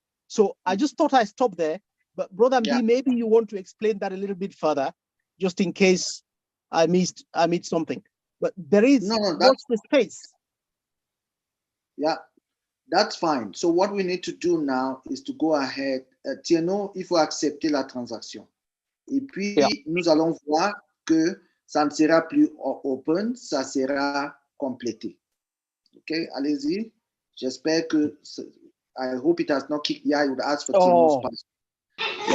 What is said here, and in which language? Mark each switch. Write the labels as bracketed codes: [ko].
[en] So I just thought I'd stop there, but Brother B, maybe you want to explain that a little bit further, just in case I missed something. But there is, watch the space. Yeah, that's fine. So what we need to do now is to go ahead. [fr] Tierno, il faut accepter la transaction. Et puis, nous allons voir que ça ne sera plus open, ça sera complété. [en] OK, [fr] allez-y. J'espère que, [en] I hope it has not kicked. Yeah, I would ask for Tierno's password.